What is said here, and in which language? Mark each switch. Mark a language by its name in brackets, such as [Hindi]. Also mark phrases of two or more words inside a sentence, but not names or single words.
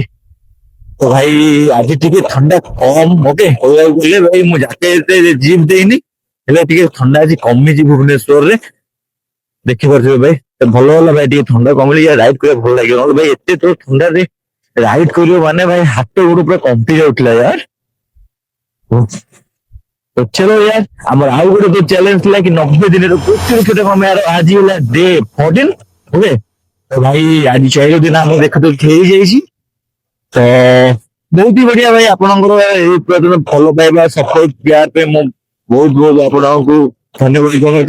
[Odia] ତ ଭାଇ ଆଜି ଟିକେ ଥଣ୍ଡା କମ ଓକେ କହିବାକୁ ଗଲେ ଭାଇ ମୁଁ ଯାତାୟାତରେ ଜିପ୍ ଦେଇନି ହେଲେ ଟିକେ ଥଣ୍ଡା ଆଜି କମିଛି ଭୁବନେଶ୍ୱରରେ ଦେଖିପାରୁଥିବେ ଭାଇ ଭଲ ହେଲା ଭାଇ ଟିକେ ଥଣ୍ଡା କମିଲେ ରାଇଡ କରିବା ଭଲ ଲାଗିବ ନହେଲେ ଭାଇ ଏତେ ତ ଥଣ୍ଡାରେ ରାଇଡ କରିବ ମାନେ ଭାଇ ହାତ ଗୋଡ ପୁରା କମ୍ପି ଯାଉଥିଲା यार। [Hindi] तो चलो यार [Odia] ଆମର ଆଉ ଗୋଟେ ଯୋଉ ଚ୍ୟାଲେଞ୍ଜ ଥିଲା କି 90 ଦିନରେ 1 ଲକ୍ଷ କମେଇବାର ଆଜି ହେଲା ଡେ 14 ଓକେ। ତ ଭାଇ ଆଜି 4 ଦିନ ଆମ ଦେଖା ତ ହେଇଯାଇଛି। ତ [Hindi] बहुत ही बढ़िया [Odia] ଭାଇ ଆପଣଙ୍କର ଏଇ ପ୍ରତି ଭଲ ପାଇବା ସପୋର୍ଟ ପ୍ୟାର ପାଇଁ ମୁଁ ବହୁତ ବହୁତ ଆପଣଙ୍କୁ ଧନ୍ୟବାଦ ଜଣାଉଛି।